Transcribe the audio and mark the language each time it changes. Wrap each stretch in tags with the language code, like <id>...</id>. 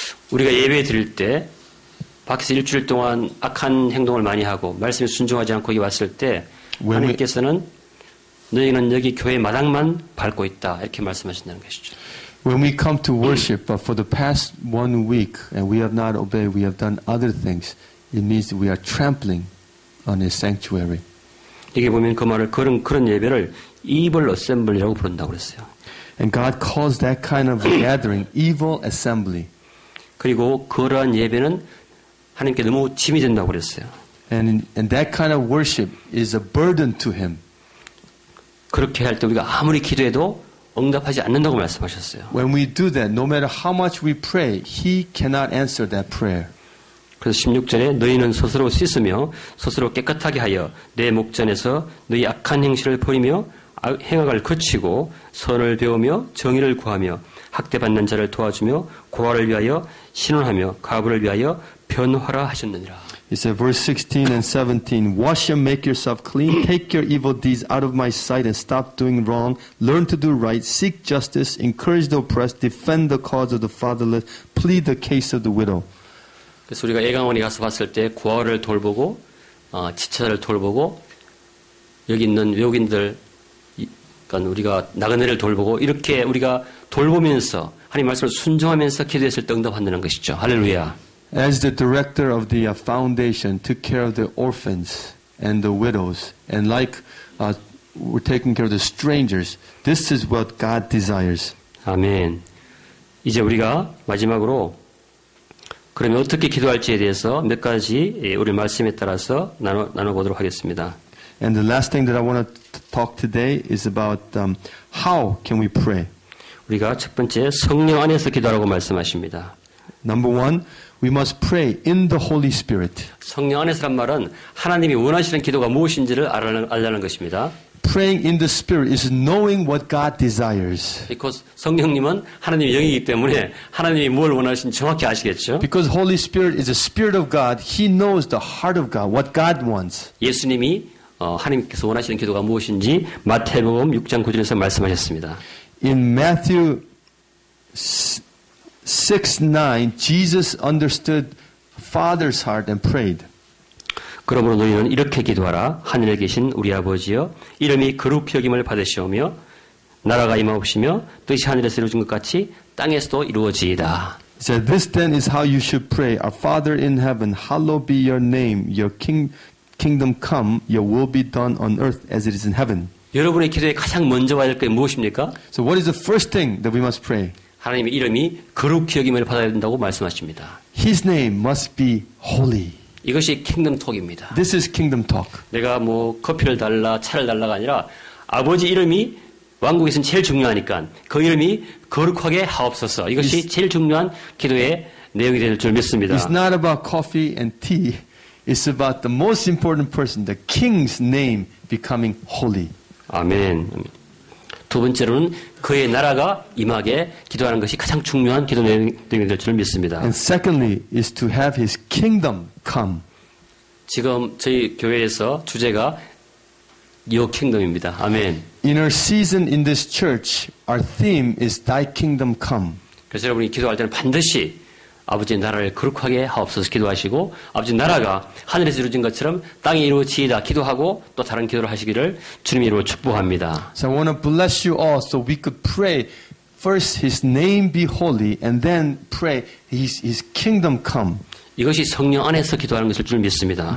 <ko>우리가 예배 드릴 때 밖에서 일주일 동안 악한 행동을 많이 하고 말씀에 순종하지 않고 여기 왔을 때 하나님께서는 너희는 여기 교회 마당만 밟고 있다 이렇게 말씀하신다는 것이죠.</ko> <en>When we come to worship, but for the past 1 week and we have not obeyed, we have done other things, it means that we are trampling on His sanctuary.</en> <ko>여기 보면 그 말을 그런 예배를</ko> <en>evil assembly</en> <ko>라고 부른다고 그랬어요.</ko> <en>And God calls that kind of gathering evil assembly.</en> <ko>그리고 그러한 예배는 하나님께 너무 짐이 된다고 그랬어요.</ko> <en>And that kind of worship is a burden to Him.</en> <ko>그렇게 할 때 우리가 아무리 기도해도 응답하지 않는다고 말씀하셨어요.</ko> <en>When we do that, no matter how much we pray, He cannot answer that prayer.</en> <ko>그래서 16절에 너희는 스스로 씻으며 스스로 깨끗하게 하여 내 목전에서 너희 악한 행실을 버리며 행악을 그치고 선을 배우며 정의를 구하며 학대받는 자를 도와주며 고아를 위하여 신원하며 과부를 위하여 변화라 하셨느니라.</ko> <en>He said, verse 16 and 17, wash and make yourself clean, take your evil deeds out of my sight and stop doing wrong, learn to do right, seek justice, encourage the oppressed, defend the cause of the fatherless, plead the case of the widow.</en> <ko>그래서 우리가 애강원에 가서 봤을 때 고아를 돌보고 지체자를 돌보고 여기 있는 외국인들 그러니까 우리가 나그네를 돌보고 이렇게 우리가 돌보면서 하나님 말씀을 순종하면서 기도했을 때 응답한다는 것이죠. 할렐루야.</ko> <en>As the director of the foundation took care of the orphans and the widows, and like we're taking care of the strangers, this is what God desires.</en> <ko>아멘. 이제 우리가 마지막으로 그러면 어떻게 기도할지에 대해서 몇 가지 우리 말씀에 따라서 나눠보도록 하겠습니다.</ko> <en>And the last thing that I want to talk today is about how can we pray.</en> <ko>우리가 첫 번째 성령 안에서 기도하라고 말씀하십니다.</ko> <en>Number one, we must pray in the Holy Spirit.</en> <ko>성령 안에서란 말은 하나님이 원하시는 기도가 무엇인지를 알라는 것입니다.</ko> <en>Praying in the Spirit is knowing what God desires.</en> <ko>Because 성령님은 하나님의 영이기 때문에 하나님이 뭘 원하시는지 정확히 아시겠죠?</ko> <en>Because Holy Spirit is the Spirit of God, He knows the heart of God, what God wants.</en> <ko>예수님이 하나님께서 원하시는 기도가 무엇인지 마태복음 6장 9절에서 말씀하셨습니다.</ko> <en>In Matthew 6:9, Jesus understood Father's heart and prayed.</en> <ko>그러므로 너희는 이렇게 기도하라. 하늘에 계신 우리 아버지여, 이름이 거룩히 여김을 받으시오며 나라가 임하옵시며 뜻이 하늘에서 이루어진 것 같이 땅에서도 이루어지이다.</ko> <en>He said, "This then is how you should pray: Our Father in heaven, hallowed be your name. Your kingdom come. Your will be done on earth as it is in heaven."</en> <ko>여러분의 기도에 가장 먼저 와야 될 게 무엇입니까?</ko> <en>So, what is the first thing that we must pray?</en> <ko>하나님의 이름이 거룩히 여김을 받아야 된다고 말씀하십니다.</ko> <en>His name must be holy.</en> <ko>이것이 킹덤 톡입니다.</ko> <en>This is kingdom talk.</en> <ko>내가 뭐 커피를 달라 차를 달라가 아니라 아버지 이름이 왕국에서는 제일 중요하니까 그 이름이 거룩하게 하옵소서. 이것이 제일 중요한 기도의 내용이 될 줄 믿습니다.</ko> <en>It's not about coffee and tea. It's about the most important person, the king's name becoming holy.</en> <ko>아멘. 두 번째로는 그의 나라가 임하게 기도하는 것이 가장 중요한 기도 내용이 될 줄 믿습니다.</ko> <en>And secondly is to have his kingdom come.</en> <ko>지금 저희 교회에서 주제가</ko> <en>Your Kingdom</en> <ko>입니다. 아멘.</ko> <en>In our season in this church, our theme is Thy kingdom come.</en> <ko>그래서 여러분이 기도할 때는 반드시 아버지의 나라를 거룩하게 하옵소서 기도하시고 아버지 나라가 하늘에서 이루어진 것처럼 땅에 이루어지이다 기도하고 또 다른 기도를 하시기를 주님의 이름으로 축복합니다.</ko> <en>So I want to bless you all so we could pray first His name be holy and then pray His kingdom come.</en> <ko>이것이 성령 안에서 기도하는 것일 줄 믿습니다.</ko>